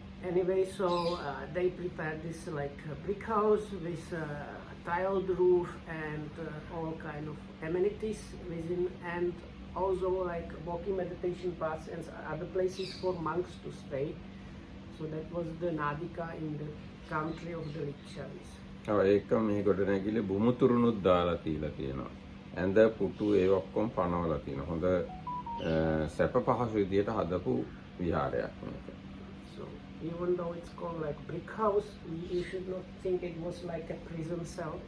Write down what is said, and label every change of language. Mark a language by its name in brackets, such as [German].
[English] Anyway, so they prepared this like brick house with tiled roof and all kind of amenities within, and also like walking meditation paths and other places for monks to stay. So that was the Nadika in the country of the Lichavis. [Sinhala] ඒක මේ ගොඩනැගිලි බුමුතුරුනුත් දාලා තියලා තියෙනවා. ඇඳ පුටු ඒ ඔක්කොම පනවලා තියෙනවා. හොඳ සැප පහසු විදියට හදපු විහාරයක් මේක. [English] So even though it's called like brick house, you should not think it was like a prison cell.